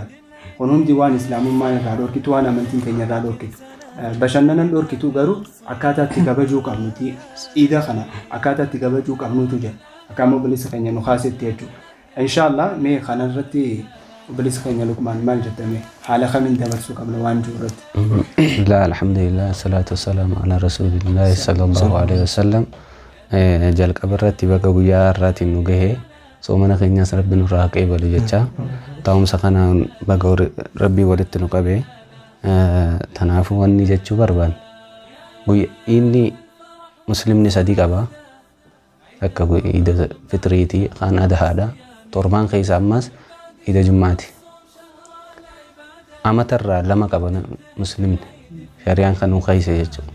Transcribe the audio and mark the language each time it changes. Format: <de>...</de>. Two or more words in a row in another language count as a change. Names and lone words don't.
<om>Kun hundi waan islaamummaan irraa dhorkitu waan amantiin keenya irraa dhorkitu. Bashannanan dhorkitu garuu akkaataa itti kabajuu qabnuti iida kana akkaataa itti kabajuu qabnutu jira. Akka ammoo bilisa keenya nu kaasetti jechuudha. Inshallah mee kanarratti bilisa keenya Luqmaan maal jettame haala kamiin dabarsuu qabna waan jirurratti.</om> <ar>لا الحمد لله الصلاة والسلام على رسول الله صلى الله عليه وسلم.</ar> <om>Jalqabarratti bakka guyyaa har'aatiin nu gahee soomana keenyas rabbi nurraa qeebalu jecha taa'umsa kanaan bakka rabbii walitti nu qabee tanaafuu wanni jechuu barbaanne inni muslimni sadii qaba akka iida fitriitii kan adahaadha torbaan keessa ammas iida jummaati amatarraa lama qaba muslimni shari'aan kan nu keessa jechuudha.</om>